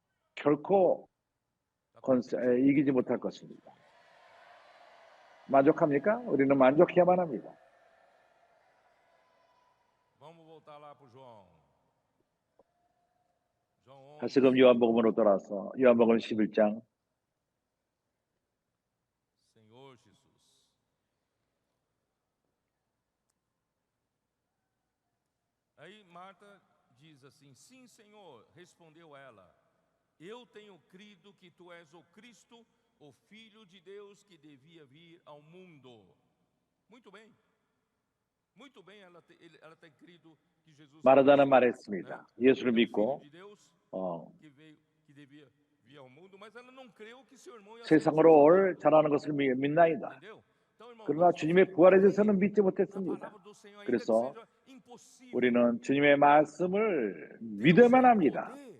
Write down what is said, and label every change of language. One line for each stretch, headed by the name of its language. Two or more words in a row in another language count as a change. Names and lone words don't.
Korean: 결코 이기지 못할 것입니다. 만족합니까? 우리는 만족해야만 합니다. 다시금 요한복음으로 돌아서 요한복음 11장
Portuguese: Aí Marta diz assim: Sim, Senhor, respondeu ela. Eu tenho crido que tu és o Cristo, o Filho de Deus que devia vir ao mundo. Muito bem. Muito bem, ela tem crido que Jesus
Korean: 마르다는 말했습니다. 예수를 믿고 세상으로 올 자라는 것을 믿나이다. 그러나 주님의 부활에 대해서는 믿지 못했습니다. 그래서 우리는 주님의 말씀을 믿어야만 합니다.